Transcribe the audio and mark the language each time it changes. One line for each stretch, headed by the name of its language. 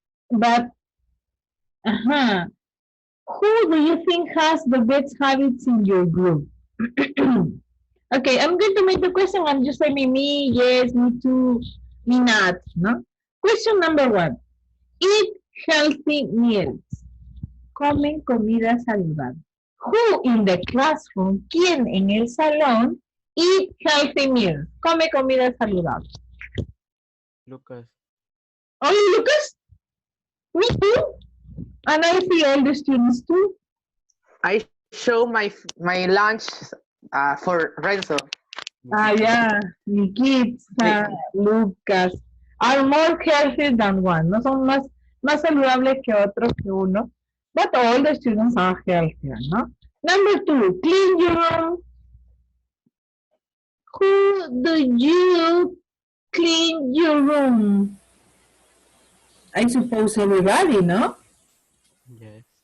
English: But, who do you think has the best habits in your group? Okay, I'm going to make the question and just say me, yes, me too, me not, no? Question number 1. Eat healthy meals.
Spanish: Comen comida saludable.
English: Who in the classroom,
Spanish: ¿quién en el salón,
English: eat healthy meals?
Spanish: Come comida saludable. Lucas.
English: Oh, Lucas? Me too. And I see all the students too. I show my lunch for Renzo. Yeah, mi kids, Lucas, are more healthy than one.
Spanish: No son más saludables que otros que uno.
English: But all the students are healthier, no? Number 2, clean your room. Who do you clean your room? I suppose everybody, no? Yes.